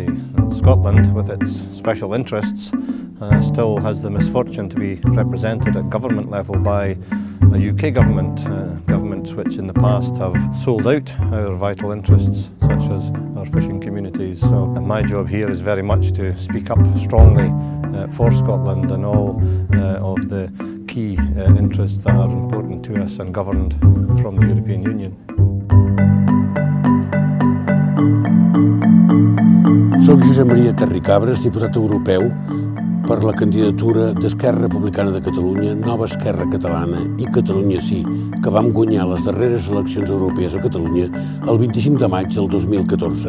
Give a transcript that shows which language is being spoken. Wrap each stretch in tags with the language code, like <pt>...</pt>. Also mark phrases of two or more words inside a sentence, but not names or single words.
<en>And Scotland, with its special interests, still has the misfortune to be represented at government level by a UK government, governments which in the past have sold out our vital interests, such as our fishing communities. So my job here is very much to speak up strongly for Scotland and all of the key interests that are important to us and governed from the European Union.</en> <ca>Soc Josep Maria Terricabres, diputat europeu per la candidatura d'Esquerra Republicana de Catalunya, Nova Esquerra Catalana i Catalunya Sí, que vam guanyar les darreres eleccions europees a Catalunya el 25 de maig del 2014.</ca>